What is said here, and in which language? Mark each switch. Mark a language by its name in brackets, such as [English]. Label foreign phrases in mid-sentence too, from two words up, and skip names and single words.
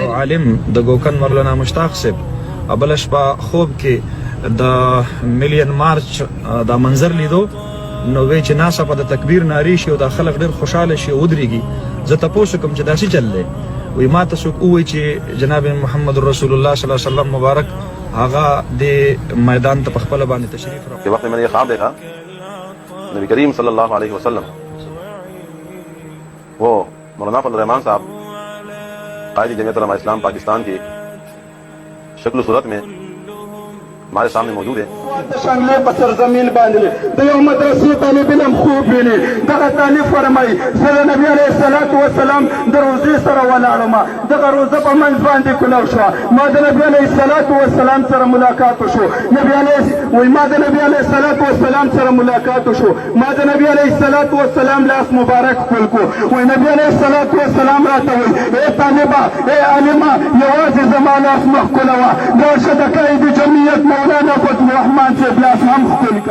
[Pashto] یو عالم د ګوکن مولانا مشتاق صاحب بله شپه خوب کې د ملین مارچ دا منظر لیدو، نو وی چې ناڅاپه د تکبیر نارې شي او دا خلک ډېر خوشحاله شي او ودرېږي. زه تپوس وکړم چې دا څه چل دی؟ وایي ما ته څوک ووایي چې جناب محمد [Arabic] رسول الله صلی الله علیه وسلم [Pashto] مبارک هغه د میدان ته په خپله باندې تشریف راوړ. [Urdu] کہ وقت میں نے یہ خواب دیکھا، نبی کریم [Arabic] صلی اللہ علیہ وسلم [Urdu] وہ مولانا فضل الرحمان صاحب قائد جمعیت علماء اسلام پاکستان کی شکل و صورت میں ہمارے سامنے موجود ہے. [Pashto] شامل په سرزمین باندې د یو مدرسې طالب علم خوب ویني، دغه طالب فرمایي زه نبی [Arabic] علیه الصلاة والسلام [Pashto] د روزې سره ولاړم، دغه روزه په منځ باندې کلو شوه، ما د نبی [Arabic] علیه الصلاة والسلام [Pashto] سره ملاقات وشو، ما د نبی [Arabic] علیه الصلاة والسلام [Pashto] سره ملاقات وشو، ما د نبی [Arabic] علیه الصلاة والسلام [Pashto] لاس مبارک خپل کو، وایي نبی [Arabic] علیه الصلاة والسلام [Pashto] راته وایي ای طالبه، ای عالمه، یوازې زما لاس مه ښکلوه، راشه د قائد جمعیت مولانا فضل الرحمن صاحب لاس هم ښکل کا.